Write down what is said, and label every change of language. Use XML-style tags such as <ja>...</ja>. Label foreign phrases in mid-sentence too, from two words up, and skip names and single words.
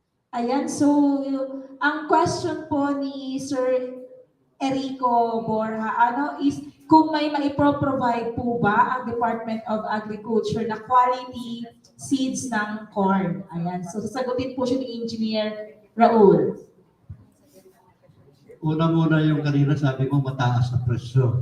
<tl>Ayan, so ang question po ni Sir Erico Borja, is kung may maipro-provide po ba ang Department of Agriculture na</tl> <en>quality seeds</en> <tl>ng corn? Ayan, so sasagutin po siya ni Engineer Raul. Una muna yung kanina sabi mo mataas na presyo.</tl>